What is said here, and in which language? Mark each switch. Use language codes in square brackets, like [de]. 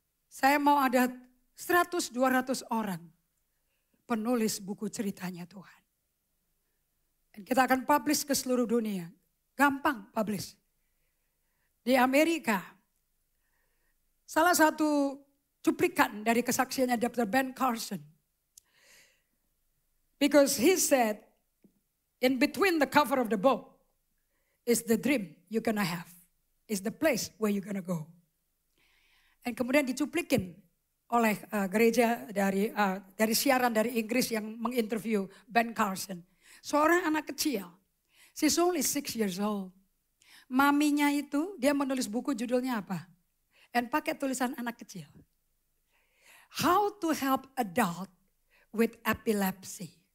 [id] Saya mau ada 100-200 orang penulis buku ceritanya Tuhan. Dan kita akan publish ke seluruh dunia. Gampang publish. Di Amerika, salah satu cuplikan dari kesaksiannya Dr. Ben Carson. [en] Because he said, in between the cover of the book is the dream you're gonna have. Is the place where you're gonna go. [id] Dan kemudian dicuplikin oleh gereja dari siaran dari Inggris yang menginterview Ben Carson. Seorang anak kecil. [en] She's only 6 years old. [id] Maminya itu dia menulis buku judulnya apa? Dan pakai tulisan anak kecil. [en] How to help adult with epilepsy.